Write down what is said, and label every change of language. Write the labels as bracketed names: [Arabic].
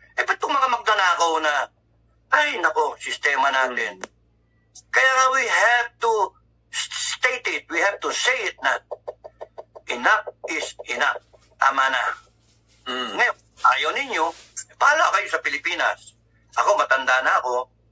[Filipino] Ba't itong mga magnanakaw na, ay nako, sistema natin. Kaya nga [English] we have to state it, we have to say it na enough is enough. [Filipino] Tama na. Ngayon, ayaw ninyo, bahala kayo sa Pilipinas. Ako, matanda na ako.